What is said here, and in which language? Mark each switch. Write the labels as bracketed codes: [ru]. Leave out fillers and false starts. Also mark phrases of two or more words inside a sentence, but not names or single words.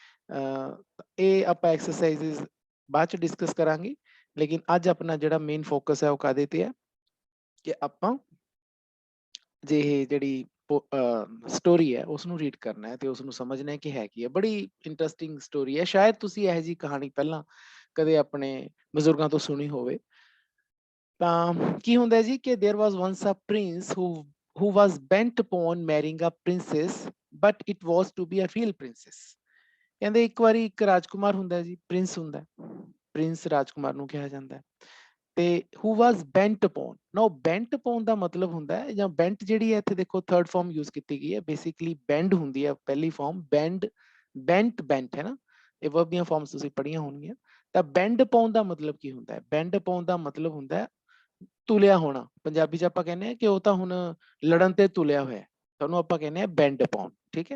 [pa] ਇਹ ਆਪਾਂ ਐਕਸਰਸਾਈਜ਼ਸ ਬਾਅਦ ਚ ਡਿਸਕਸ ਕਰਾਂਗੇ, ਲੇਕਿਨ ਅੱਜ ਆਪਣਾ ਜਿਹੜਾ [en] main focus [pa] ਹੈ ਉਹ ਕਾਹਦੇ ਤੇ ਹੈ ਕਿ ਆਪਾਂ ਜੇ ਇਹ ਜਿਹੜੀ ਸਟੋਰੀ ਹੈ ਉਸ ਨੂੰ ਰੀਡ ਕਰਨਾ ਹੈ ਤੇ ਉਸ ਨੂੰ ਸਮਝਣਾ ਹੈ ਕਿ ਹੈ ਕੀ ਹੈ। ਬੜੀ [en] interesting story [pa] ਹੈ, ਸ਼ਾਇਦ ਤੁਸੀਂ ਇਹੋ ਜਿਹੀ ਕਹਾਣੀ ਪਹਿਲਾਂ ਕਦੇ ਆਪਣੇ ਬਜ਼ੁਰਗਾਂ ਤੋਂ ਸੁਣੀ ਹੋਵੇ। ਤਾਂ ਕੀ ਹੁੰਦਾ ਜੀ ਕਿ [en] there was once a prince who was bent upon marrying a princess, but it was to be a real princess। [pa] ਕਹਿੰਦੇ ਇੱਕ ਵਾਰੀ ਇੱਕ ਰਾਜਕੁਮਾਰ ਹੁੰਦਾ ਜੀ, ਪ੍ਰਿੰਸ ਹੁੰਦਾ, ਪ੍ਰਿੰਸ ਰਾਜਕੁਮਾਰ ਨੂੰ ਕਿਹਾ ਜਾਂਦਾ ਹੈ। ਤੇ [en] who was bent upon, [pa] now [en] bent upon [pa] ਦਾ ਮਤਲਬ ਹੁੰਦਾ ਹੈ, ਜਾਂ bent ਜਿਹੜੀ ਹੈ ਇੱਥੇ ਦੇਖੋ [en] third form use [pa] ਕੀਤੀ ਗਈ ਹੈ, ਬੇਸਿਕਲੀ bend ਹੁੰਦੀ ਹੈ ਪਹਿਲੀ ਫਾਰਮ, [en] bend bent [pa] ਹੈ ਨਾ, ਇਹ ਵਰਬ ਦੀਆਂ ਫਾਰਮਸ ਤੁਸੀਂ ਪੜ੍ਹੀਆਂ ਹੋਣਗੀਆਂ। ਤਾਂ [en] bend upon [pa] ਦਾ ਮਤਲਬ ਕੀ ਹੁੰਦਾ ਹੈ? [en] bend upon [pa] ਦਾ ਮਤਲਬ ਹੁੰਦਾ ਹੈ ਤੁਲਿਆ ਹੋਣਾ। ਪੰਜਾਬੀ ਚ ਆਪਾਂ ਕਹਿੰਦੇ ਆ ਕਿ ਉਹ ਤਾਂ ਹੁਣ ਲੜਨ ਤੇ ਤੁਲਿਆ ਹੋਇਆ, ਤੁਹਾਨੂੰ ਆਪਾਂ ਕਹਿੰਦੇ ਆ [en] bend upon, [pa] ਠੀਕ ਹੈ।